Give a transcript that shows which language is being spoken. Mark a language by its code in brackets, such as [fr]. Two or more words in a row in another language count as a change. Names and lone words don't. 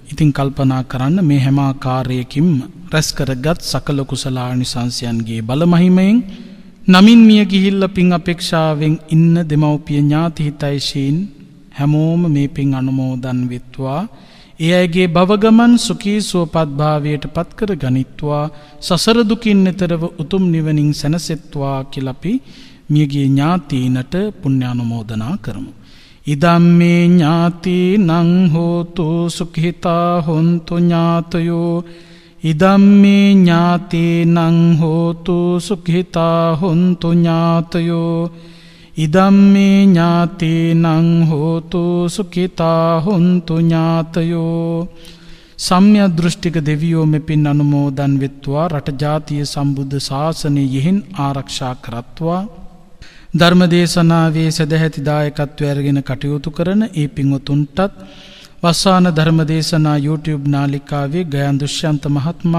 [si] ඉතින් කල්පනා කරන්න මේ හැම ආකාරයකින්ම රැස් කරගත් සකල කුසලානිසංසයන්ගේ බලමහිමයෙන් නමින් මිය ගිහිල්ලා පින් අපේක්ෂාවෙන් ඉන්න දෙමව්පිය ඥාති හිතයිෂීන් හැමෝම මේ පින් අනුමෝදන් වෙත්වා. ඒ අයගේ භවගමන් සුඛී සුවපත් භාවයට පත් කර ගනිත්වා. සසර දුකින් එතරව උතුම් නිවනින් සැනසෙත්වා කියලා අපි මියගේ ඥාතීනට පුණ්‍යානුමෝදනා කරමු. [pi] ඉදම්මේ ඥාතිනං හෝතු සුඛිතා හොන්තු ඥාතයෝ ඉදම්මේ ඥාතිනං හෝතු සුඛිතා හොන්තු ඥාතයෝ ඉදම්මේ ඥාතේනං හෝතු සුඛිතා හොන්තු ඥාතයෝ. [si] සම්‍යක් දෘෂ්ටික දෙවියෝ මෙපින් අනුමෝදන් වෙත්වා රට ජාතිය සම්බුද්ධ ශාසනය යෙහින් ආරක්ෂා කරත්වා. ධර්මදේශනාවේ සදැහැති දායකත්වය අරගෙන කටයුතු කරන ඒ පින්වතුන්ටත් වස්සාන ධර්මදේශනා YouTube නාලිකාවේ ගයන් දුෂ්‍යන්ත මහත්මයා